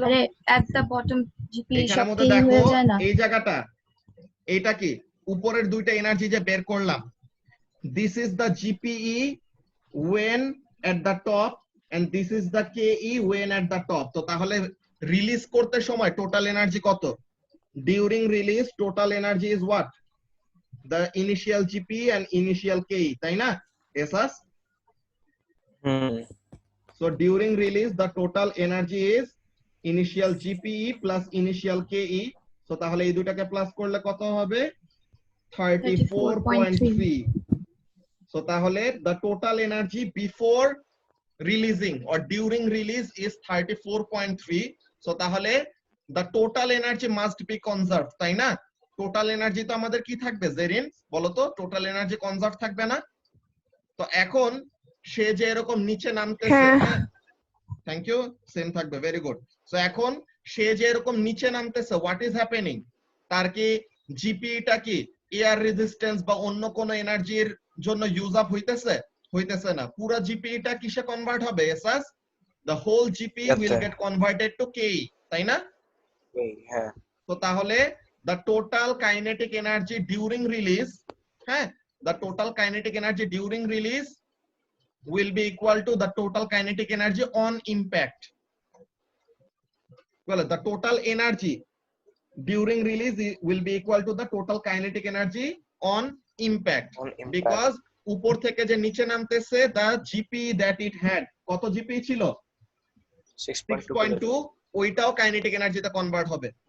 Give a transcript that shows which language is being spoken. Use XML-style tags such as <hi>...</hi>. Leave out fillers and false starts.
<en>আরে at the bottom GP</en> <bn>এখানের মধ্যে সবই দেখো হয়ে যায় না। এই জায়গাটা, এইটা কি উপরের দুইটা এনার্জি যে বের করলাম,</bn> <en>this is the GPE when at the top and this is the KE when at the top।</en> <bn>তো তাহলে রিলিজ করতে সময় টোটাল এনার্জি কত? During release total energy</bn> <en>is what? The initial GPE and initial KE,</en> <bn>তাই না?</bn> <en>এসাস। So during release the total energy is initial GPE plus initial KE।</en> <bn>so তাহলে এই দুটাকে প্লাস করলে কত হবে? 34.3।</bn> <en>so তাহলে the total energy before releasing or during release is 34.3। so তাহলে the total energy must be conserved,</en> <bn>তাই না? টোটাল এনার্জি তো আমাদের কি থাকবে জেরিন, বলো তো? টোটাল এনার্জি কনজার্ভ থাকবে না? তো এখন সে যে এরকম নিচে নামতেছে, হ্যাঁ থ্যাংক ইউ, সেম থাকবে, ভেরি গুড। সো এখন সে যে এরকম নিচে নামতেছে, হোয়াট ইজ হ্যাপেনিং? তার কি জিপিটা কি এয়ার রেজিস্ট্যান্স বা অন্য কোনো এনার্জির জন্য ইউজ আপ হইতেছে? হইতেছে না। পুরো জিপিটা কিসে কনভার্ট হবে?</bn> <en>এসএস, the whole GP will get converted to KE, তাই না?</en> <bn>হ্যাঁ।</bn> <en>তো তাহলে the total kinetic energy during release, হ্যাঁ, the total kinetic energy during release will be equal to the total kinetic energy on impact। well, the total energy during release will be equal to the total kinetic energy on impact, because</en> <bn>উপর থেকে যে নিচে নামতেছে</bn> <en>the GP that it had, কত GP ছিল?</en> <bn>6.2, ওইটাও kinetic এনার্জিতে convert হবে।</bn>